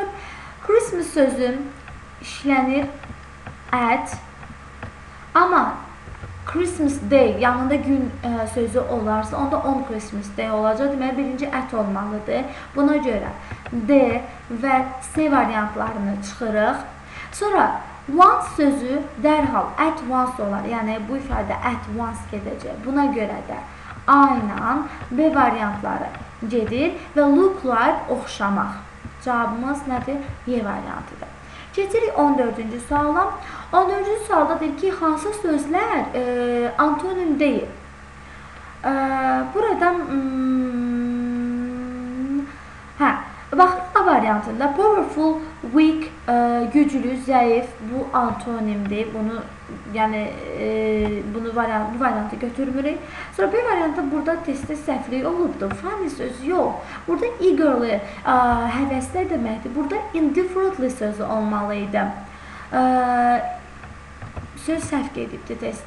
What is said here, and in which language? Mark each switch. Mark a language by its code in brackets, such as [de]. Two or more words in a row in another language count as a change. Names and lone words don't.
[az] Christmas sözü işlənir at. Amma Christmas Day yanında gün sözü olarsa, onda [en] on Christmas Day [az] olacaq. Deməli, birinci at olmalıdır. Buna görə D və C variantlarını çıxırıq. Sonra once sözü dərhal [en] at once [az] olar. Yəni, bu ifadə [en] at once [az] gedəcək. Buna görə də A ilə B variantları gedir və [en] look like [az] oxşamaq. Cavabımız nədir? Y variantıdır. Keçirik 14-cü suala. 14-cü sualda deyir ki, hansı sözlər antonim deyil? Burada baxın A variantında [en] powerful, weak, [az] güclü, zəif bu antonimdir. Bunu bu variantı götürmürük. Sonra B variantı burada testdə səhvlik olubdur. Funny sözü yox. Burada eagerly həvəsli deməkdir. Burada indifferently sözü olmalıydı. Söz səhv gedibdir testdə.